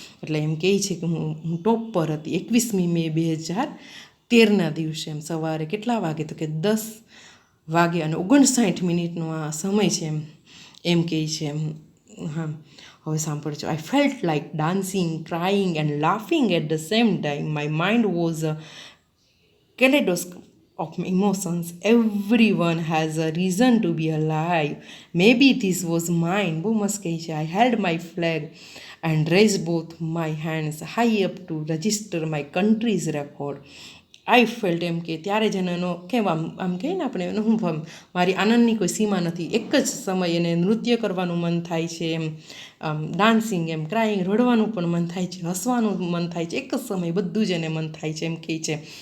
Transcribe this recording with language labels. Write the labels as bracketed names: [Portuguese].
[Gujarati] એટલે એમ કહે છે કે હું ટોપ પર હતી. 21મી મે 2013ના દિવસે એમ સવારે કેટલા વાગે તો કે 10 વાગે અને 59 મિનિટનો આ સમય છે એમ કહે છે એમ. હા, હવે સાંભળજો. [English] I felt like dancing, crying and laughing at the same time. My mind was a kaleidoscope of emotions. Everyone has a reason to be alive. Maybe this was mine. [Gujarati] બહુ મસ્ત કહે છે. [English] I held my flag and raised both my hands high up to register my country's record. I felt [Gujarati] એમ કે ત્યારે જ એનો કેમ આમ કહીએ ને આપણે હું મારી આનંદની કોઈ સીમા નથી. એક જ સમય એને નૃત્ય કરવાનું મન થાય છે એમ, ડાન્સિંગ એમ, ક્રાઇંગ, રડવાનું પણ મન થાય છે, હસવાનું મન થાય છે. એક જ સમય બધું જ એને મન થાય છે એમ કહે છે.